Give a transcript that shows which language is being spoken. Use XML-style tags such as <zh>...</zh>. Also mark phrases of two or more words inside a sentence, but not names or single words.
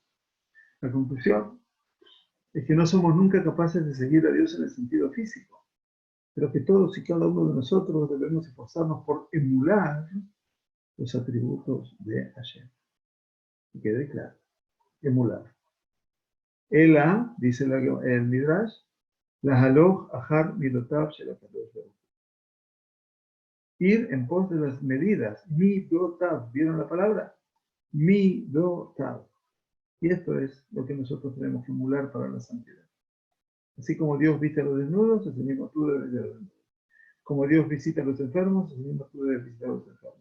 <es>La conclusión es que no somos nunca capaces de seguir a Dios en el sentido físico, pero que todos y cada uno de nosotros debemos esforzarnos por emular los atributos de Hashem. Que quede claro, emular. Ela, dice el Midrash,</es> <he>ללכת אחר מדותיו של הקדוש ברוך הוא.</he> <es>Ir en pos de las medidas, midotav, ¿vieron la palabra? Midotav. Y esto es lo que nosotros tenemos que emular para la santidad. Así como Dios viste a los desnudos, así mismo tú debes de los desnudos. Como Dios visita a los enfermos, así mismo tú debes visitar a los enfermos.</es>